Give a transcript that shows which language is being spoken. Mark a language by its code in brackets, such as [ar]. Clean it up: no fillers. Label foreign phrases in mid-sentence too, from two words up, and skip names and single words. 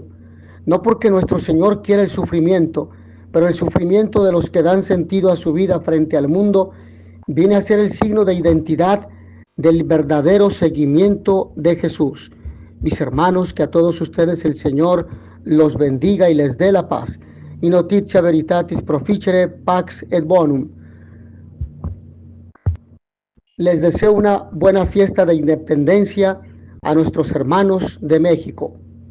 [es] No porque nuestro Señor quiera el sufrimiento, pero el sufrimiento de los que dan sentido a su vida frente al mundo viene a ser el signo de identidad del verdadero seguimiento de Jesús. Mis hermanos, que a todos ustedes el Señor los bendiga y les dé la paz. [la] In notitia veritatis proficere pax et bonum. [es] Les deseo una buena fiesta de independencia a nuestros hermanos de México.